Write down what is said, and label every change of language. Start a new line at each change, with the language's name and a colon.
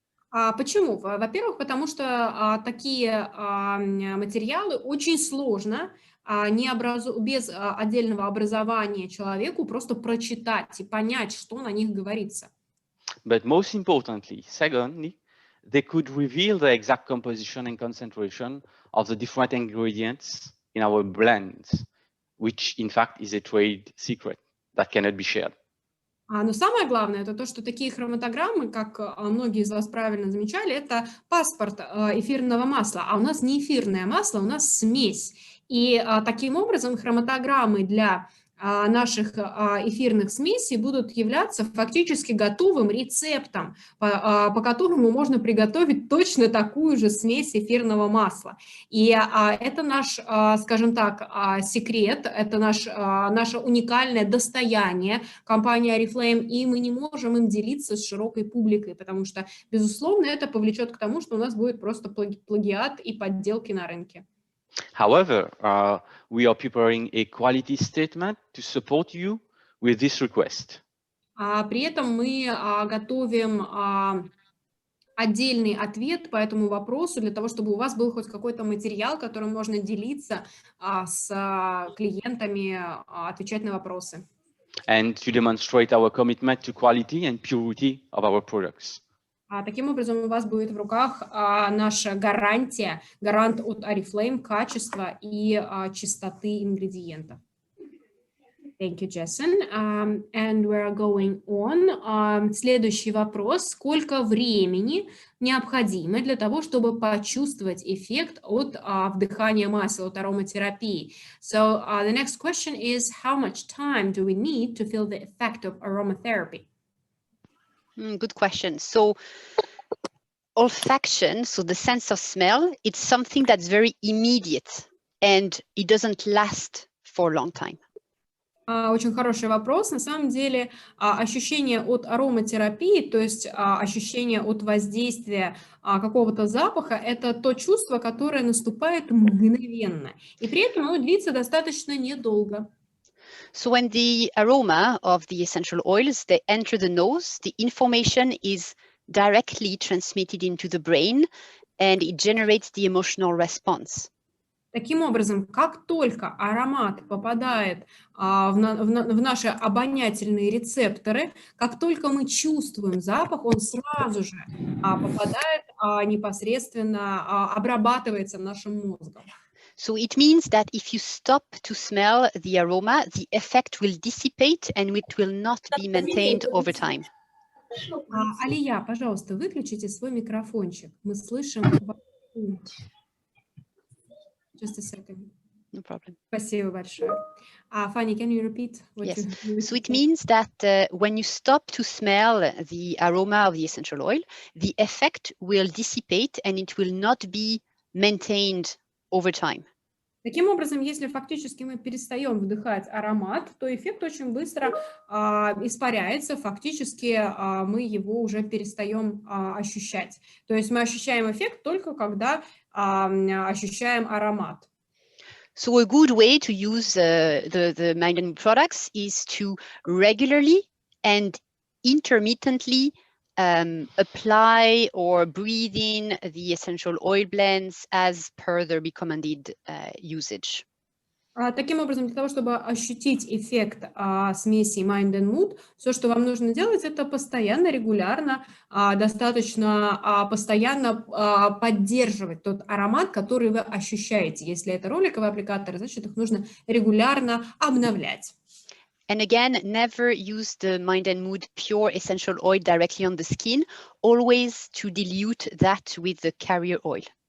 Russian: Почему? Во-первых, потому что такие материалы очень сложно без отдельного образования человеку просто прочитать и понять, что на них говорится.
English: But most importantly, secondly, they could reveal the exact composition and concentration of the different ingredients in our blends, which in fact is a trade secret that cannot be shared.
Russian: Но самое главное, это то, что такие хроматограммы, как многие из вас правильно замечали, это паспорт эфирного масла, а у нас не эфирное масло, у нас смесь. И таким образом хроматограммы для наших эфирных смесей будут являться фактически готовым рецептом, по которому можно приготовить точно такую же смесь эфирного масла. И это наш, скажем так, секрет, это наше уникальное достояние компании Oriflame, и мы не можем им делиться с широкой публикой, потому что, безусловно, это повлечет к тому, что у нас будет просто плагиат и подделки на рынке.
English: However, we are preparing a quality statement to support you with this request.
Russian: При этом мы готовим отдельный ответ по этому вопросу для того, чтобы у вас был хоть какой-то материал, которым можно делиться с клиентами, отвечать на вопросы.
English: And to demonstrate our commitment to quality and purity of our products.
Russian: Таким образом, у вас будет в руках наша гарант от Oriflame качества и чистоты ингредиентов.
English: Thank you, Jessen. And we're going on.
Russian: Следующий вопрос. Сколько времени необходимо для того, чтобы почувствовать эффект от вдыхания масел, от ароматерапии?
English: So the next question is, how much time do we need to feel the effect of aromatherapy? Good question. So olfaction, so the sense of smell, it's something that's very immediate and it doesn't last for a long time.
Russian: Очень хороший вопрос. На самом деле ощущение от ароматерапии, то есть ощущение от воздействия какого-то запаха, это то чувство, которое наступает мгновенно. И при этом оно длится достаточно недолго.
English: So when the aroma of the essential oils, they enter the nose, the information is directly transmitted into the brain and it generates the emotional response.
Russian: Таким образом, как только аромат попадает в наши обонятельные рецепторы, как только мы чувствуем запах, он сразу же попадает непосредственно, обрабатывается нашим мозгом.
English: So it means that if you stop to smell the aroma, the effect will dissipate and it will not be maintained over time.
Russian: Алия, пожалуйста, выключите свой микрофончик. Мы слышим...
English: Just a second. No problem.
Russian: Спасибо большое.
English: Fanny, can you repeat what Yes. you So it means that when you stop to smell the aroma of the essential oil, the effect will dissipate and it will not be maintained over time.
Russian: Таким образом, если фактически мы перестаем вдыхать аромат, то эффект очень быстро испаряется, фактически мы его уже перестаем ощущать. То есть мы ощущаем эффект только когда ощущаем аромат.
English: So a good way to use the Mind&MOOD products is to regularly and intermittently apply or breathe in the essential oil blends as per the recommended usage.
Russian: Таким образом, для того, чтобы ощутить эффект смеси Mind&MOOD, все, что вам нужно делать, это постоянно, регулярно, достаточно постоянно поддерживать тот аромат, который вы ощущаете. Если это роликовые аппликаторы, значит, их нужно регулярно обновлять.
English: And again, never use the Mind&MOOD pure essential oil directly on the skin, always to dilute that with the carrier oil.